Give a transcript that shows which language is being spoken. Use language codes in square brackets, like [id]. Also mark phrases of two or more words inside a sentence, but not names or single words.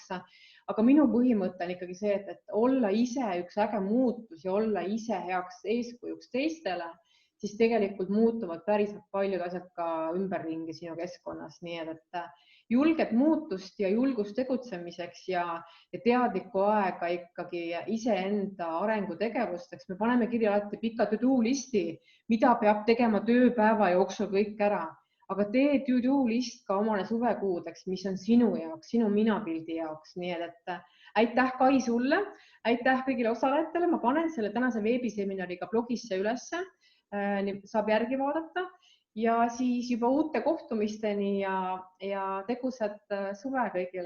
[et] Aga minu põhimõte on ikkagi see, et olla ise üks äge muutus ja olla ise heaks eeskujuks teistele, siis tegelikult muutuvad päris paljud asjad ka ümberringi sinu keskkonnas. Nii et julget muutust ja julgust tegutsemiseks ja teadlikku aega ikkagi iseenda arengutegevusteks. Me paneme kirja alati pika to-do listi, mida peab tegema tööpäeva jooksul kõik ära. Aga tee to-do list ka omale suvekuudeks, mis on sinu jaoks, sinu minapildi jaoks. Nii et aitäh Kai sulle, aitäh kõigile osalejatele. Ma panen selle tänase veebiseminariga blogisse ülesse, saab järgi vaadata ja siis juba uute kohtumisteni ja tegusat suve kõigile.